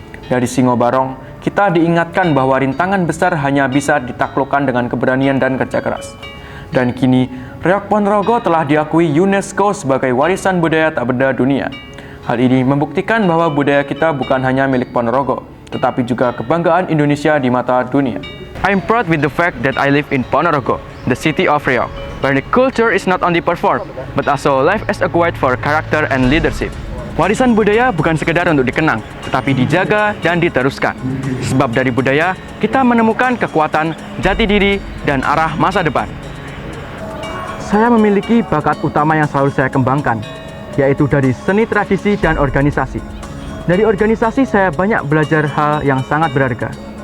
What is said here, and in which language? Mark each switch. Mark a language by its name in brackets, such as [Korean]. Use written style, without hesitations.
[Indonesian] Dari Singo Barong, kita diingatkan bahwa rintangan besar hanya bisa ditaklukkan dengan keberanian dan kerja keras. Dan kini, Reog Ponorogo telah diakui UNESCO sebagai warisan budaya tak benda dunia. Hal ini membuktikan bahwa budaya kita bukan hanya milik Ponorogo, tetapi juga kebanggaan Indonesia di mata dunia. [English] I'm proud with the fact that I live in Ponorogo, the city of Reog, where the culture is not only performed, but also life as acquired for character and leadership. [Indonesian] Warisan budaya bukan sekedar untuk dikenang, tetapi dijaga dan diteruskan. Sebab dari budaya, kita menemukan kekuatan, jati diri, dan arah masa depan. Saya memiliki bakat utama yang selalu saya kembangkan, yaitu dari seni tradisi dan organisasi. Dari organisasi saya banyak belajar hal yang sangat berharga.